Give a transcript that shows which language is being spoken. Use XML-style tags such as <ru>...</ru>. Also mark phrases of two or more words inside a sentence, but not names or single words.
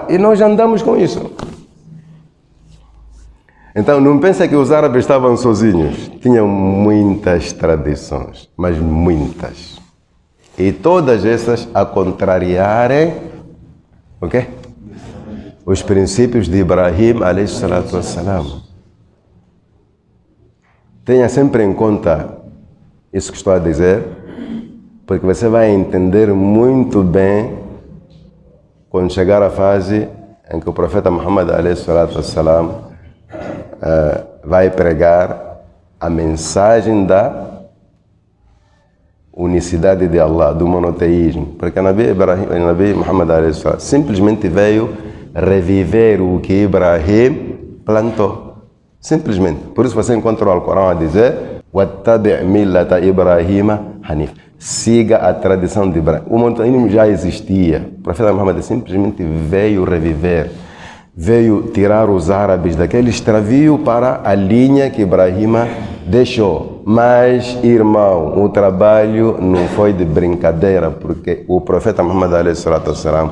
<pt>E nós andamos com isso. Então, não pensa que os árabes estavam sozinhos. Tinham muitas tradições, mas muitas. E todas essas a contrariarem o quê? Os princípios de Ibrahim,</pt> <ar>عليه الصلاة والسلام.</ar> <pt>Tenha sempre em conta isso que estou a dizer, porque você vai entender muito bem quando chegar a fase em que o profeta Muhammad,</pt> <ar>عليه الصلاة والسلام,</ar> <pt>vai pregar a mensagem da unicidade de Allah, do monoteísmo, porque Nabi Muhammad simplesmente veio reviver o que Ibrahim plantou, simplesmente. Por isso você encontra o Alcorão a dizer:</pt> <ar>"واتبع ملة إبراهيم حنيف",</ar> <pt>siga a tradição de Ibrahim. O montanismo já existia. O profeta Muhammad simplesmente veio reviver, veio tirar os árabes daquele extravio para a linha que Ibrahim deixou. Mas, irmão, o trabalho não foi de brincadeira, porque o profeta Muhammad a.s.</pt>